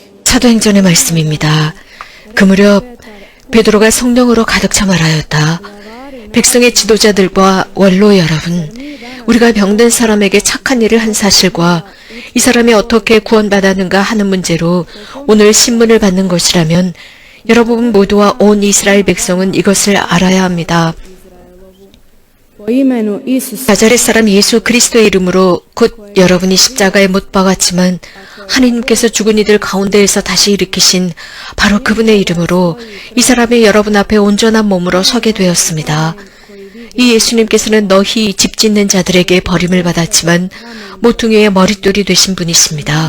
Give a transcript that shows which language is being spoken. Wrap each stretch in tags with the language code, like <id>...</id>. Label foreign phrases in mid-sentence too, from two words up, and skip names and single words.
<ko>사도행전의 말씀입니다. 그 무렵 베드로가 성령으로 가득 차 말하였다. 백성의 지도자들과 원로 여러분, 우리가 병든 사람에게 착한 일을 한 사실과 이 사람이 어떻게 구원받았는가 하는 문제로 오늘 신문을 받는 것이라면 여러분 모두와 온 이스라엘 백성은 이것을 알아야 합니다.</ko> <hr>Po imenu Isusa</hr> <ko>나자렛 사람 예수 그리스도의 이름으로 곧 여러분이 십자가에 못 박았지만 하나님께서 죽은 이들 가운데에서 다시 일으키신 바로 그분의 이름으로 이 사람이 여러분 앞에 온전한 몸으로 서게 되었습니다. 이 예수님께서는 너희 집 짓는 자들에게 버림을 받았지만 모퉁이의 머릿돌이 되신 분이십니다.</ko>